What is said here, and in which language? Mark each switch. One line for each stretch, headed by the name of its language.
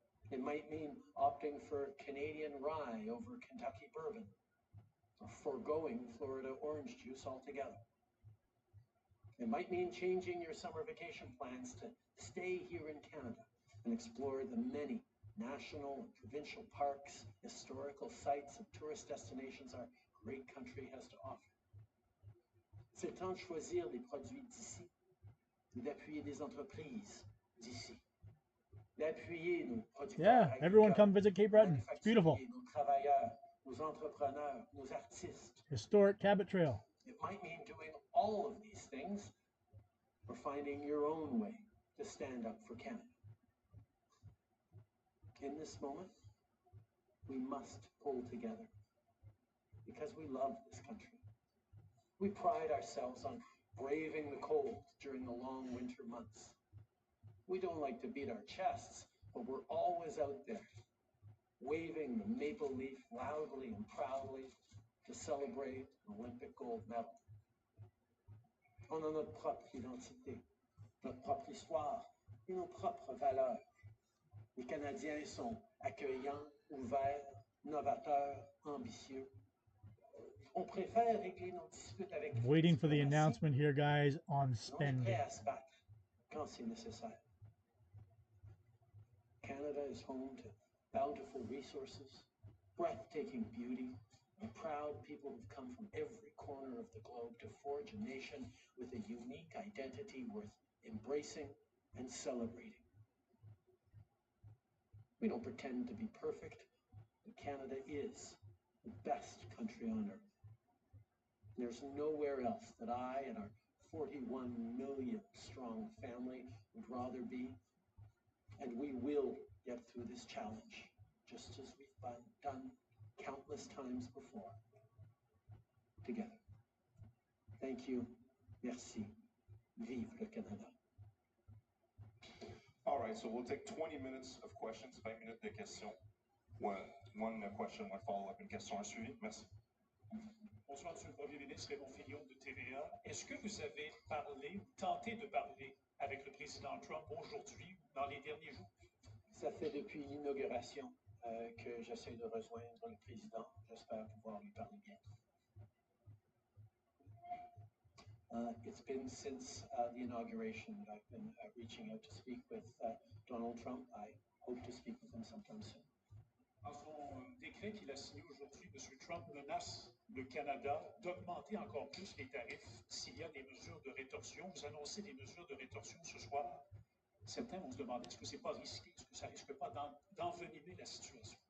English: It might mean opting for Canadian rye over Kentucky bourbon, or foregoing Florida orange juice altogether. It might mean changing your summer vacation plans to stay here in Canada and explore the many national and provincial parks, historical sites, and tourist destinations our great country has to offer.
French: C'est le temps de choisir des produits d'ici et d'appuyer des entreprises d'ici. D'appuyer nos producteurs
English: Yeah, everyone come visit Cape Breton. It's beautiful.
French: nos travailleurs, nos entrepreneurs, nos artistes.
English: Historic Cabot Trail. It might mean doing all of these things or finding your own way to stand up for Canada. In this moment, we must pull together because we love this country. We pride ourselves on braving the cold during the long winter months. We don't like to beat our chests, but we're always out there, waving the maple leaf loudly and proudly to celebrate an Olympic gold medal.
French: On a notre propre identité, notre propre histoire et nos propres valeurs. Les Canadiens sont accueillants, ouverts, novateurs, ambitieux. On préfère régler nos disputes avec
English: Waiting for the announcement here, guys, on spending.
French: On est prêt à se battre quand c'est nécessaire.
English: Canada is home to bountiful resources, breathtaking beauty, and proud people who've come from every corner of the globe to forge a nation with a unique identity worth embracing and celebrating. We don't pretend to be perfect, but Canada is the best country on earth. There's nowhere else that I and our 41 million strong family would rather be. And we will get through this challenge, just as we've done countless times before, together. Thank you.
French: Merci. Vive le Canada.
English: All right, so we'll take 20 minutes of questions,
French: 20 minutes de questions.
English: One question, one follow-up,
French: une question à suivre. Merci. Bonsoir, Monsieur le Premier ministre Raymond Fillon de TVA. Est-ce que vous avez parlé ou tenté de parler avec le président Trump aujourd'hui ou dans les derniers jours? Ça fait depuis l'inauguration que j'essaie de rejoindre le président. J'espère pouvoir lui parler bientôt.
English: It's been since the inauguration that I've been reaching out to speak with Donald Trump. I hope to speak with him sometime soon.
French: Dans son décret qu'il a signé aujourd'hui, M. Trump menace le Canada d'augmenter encore plus les tarifs s'il y a des mesures de rétorsion. Vous annoncez des mesures de rétorsion ce soir. Certains vont se demander est-ce que c'est pas risqué, est-ce que ça risque pas d'envenimer la situation?